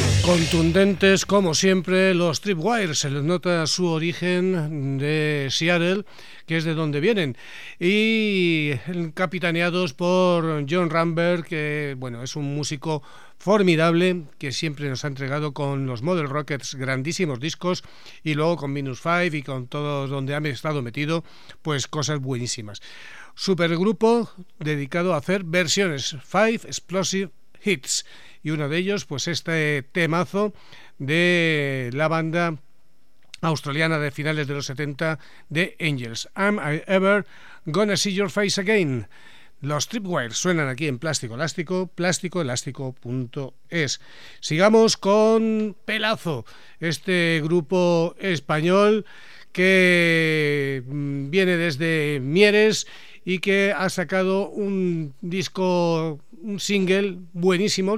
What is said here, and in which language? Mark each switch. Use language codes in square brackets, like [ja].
[es] contundentes, como siempre, los Tripwire. Se les nota su origen de Seattle, que es de donde vienen, y capitaneados por John Rambert, que bueno, es un músico formidable, que siempre nos ha entregado con los Model Rockets grandísimos discos, y luego con Minus Five y con todo donde ha estado metido, pues cosas buenísimas. Supergrupo dedicado a hacer versiones, Five Explosive Hits, y uno de ellos, pues este temazo de la banda australiana de finales de los 70, The Angels. [en] Am I ever gonna see your face again? [es] Los Tripwire suenan aquí en Plástico Elástico, plásticoelástico.es. Sigamos con Pelazo, este grupo español que viene desde Mieres y que ha sacado un disco, un single buenísimo.